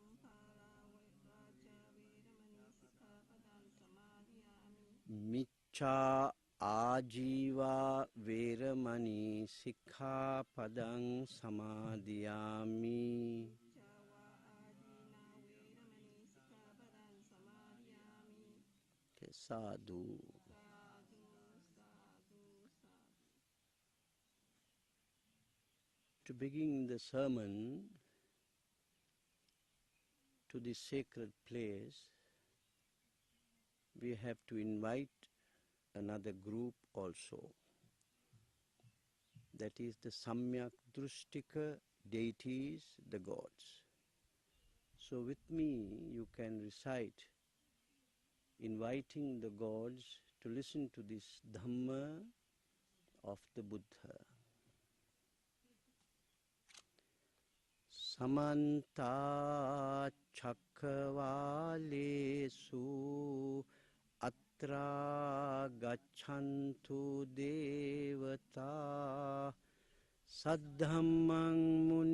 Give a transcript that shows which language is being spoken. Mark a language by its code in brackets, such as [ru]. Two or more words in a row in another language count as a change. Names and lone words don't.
[pi] Miccha Ajiva Veramani Sikkhapadang Samadhiyami. Sadhu. [en] To begin the sermon to this sacred place, we have to invite another group also. That is the [sa] Samyak Drustika [en] deities, the gods. So with me you can recite inviting the gods to listen to this Dhamma of the Buddha. [pi] Samanta Chakravalesu Atra Gacchantu Devata Saddhammang